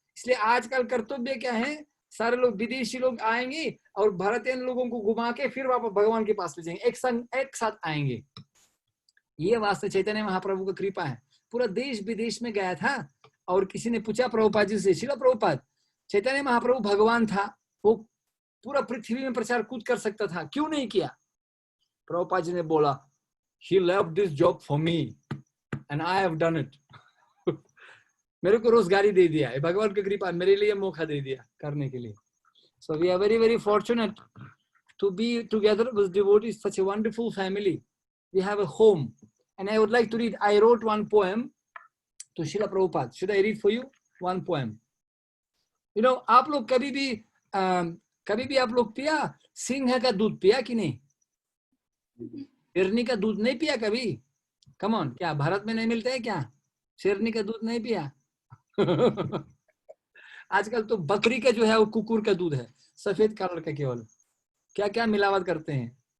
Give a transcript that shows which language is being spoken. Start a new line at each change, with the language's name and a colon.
Hindi: इसलिए आजकल कर्तव्य क्या है, सारे लोग विदेशी लोग आएंगे और भारतीय लोगों को घुमा के फिर वापस भगवान के पास ले जाएंगे, एक साथ आएंगे। ये वास्तव चैतन्य महाप्रभु का कृपा है। पूरा देश विदेश में गया था और किसी ने पूछा प्रभुपाद जी से, श्रील प्रभुपाद, चैतन्य महाप्रभु भगवान था, वो पूरा पृथ्वी में प्रचार कूद कर सकता था, क्यों नहीं किया? प्रभुपाद जी ने बोला,
English: he left this job for me and I have done it।
Hindi: मेरे को रोजगारी दे दिया है, भगवान की कृपा, मेरे लिए मौका दे दिया करने के लिए।
English: So we are very very fortunate to be together with devotees, such a wonderful family। We have a home and I would like to read, I wrote one poem to Srila Prabhupada। Should I read for you one poem? You know,
Hindi: आप लोग कभी भी आप लोग पिया सिंह का दूध, पिया कि नहीं? शेरनी का दूध नहीं पिया कभी?
English: come on,
Hindi: क्या भारत में नहीं मिलता है क्या शेरनी का दूध? नहीं पिया? आजकल तो बकरी का जो है वो कुकुर का दूध है, सफेद कलर का, केवल क्या क्या मिलावट करते हैं।